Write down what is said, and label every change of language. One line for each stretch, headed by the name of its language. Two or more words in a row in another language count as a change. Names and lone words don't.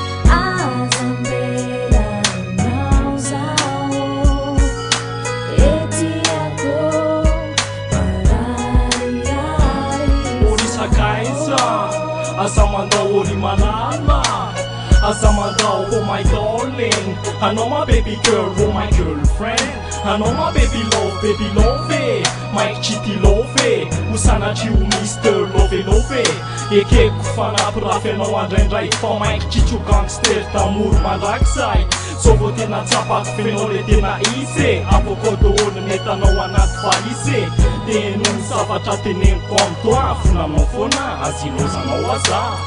Malagasy: Aza ambelanao zaho, ety ako, marariray. Ori sakaiza, aza mandao ori malama. Aza mandao,
English: oh my darling. Anao my baby girl, oh my girlfriend. Anao my baby love, baby love, eh. My chitty love, eh.
Malagasy: Ho sanatry ho Mister Love, Love, eh. Ekeko fanampy rafy anao andraindray. Fa maiky tsitso gangster tamoro mandrakizay. Sao vao tena tsapako fenao le tena izy, eh. Avocado olo netanao anaty valizy, eh. Dia no zavatra teneniko amin'toa, fonanao foana, azy ilozanao aza.